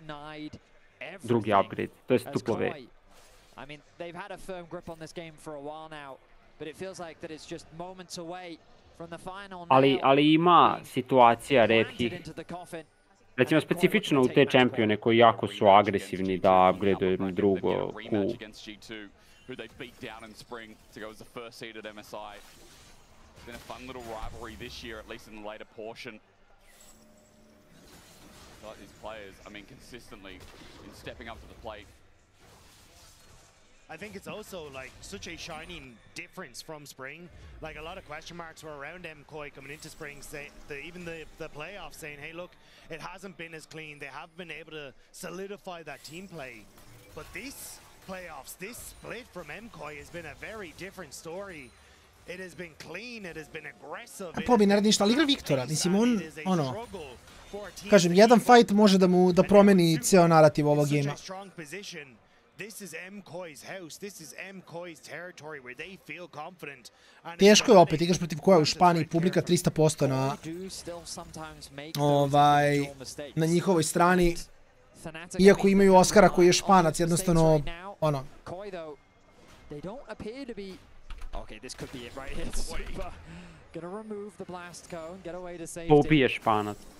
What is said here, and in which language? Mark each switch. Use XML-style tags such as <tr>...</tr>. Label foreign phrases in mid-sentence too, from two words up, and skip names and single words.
<sr>Drugi upgrade, to je duplo V. Ali ima situacija retkih. Recimo, specifično u te čempione koji jako su agresivni da upgradeuju drugo Q.</sr> <en>Who they beat down in spring to go as the first seed at MSI. It's been a fun little rivalry this year, at least in the later portion. Like these players, I mean, consistently in stepping up to the plate. I think it's also like such a shining difference from spring. Like a lot of question marks were around MKOI coming into spring, even the playoffs saying, hey, look, it hasn't been as clean. They have been able to solidify that team play. But this playoffs, this split from MKOI has been a very different story. It has been clean, it has been aggressive.</en> <sr>A Pobi ne radi ništa, ali igra Viktora. Mislim, on, ono, kažem, jedan fight može da promeni ceo narativ ovog gema.</sr> <en>This is MKOI's house. This is MKOI's territory where they feel confident.</en> <sr>Teško je opet, igraš protiv koja u Španiji, publika 300% na njihovoj strani. Iako imaju Oskara koji je Španac, jednostavno, ono... Pobi je Španac.</sr>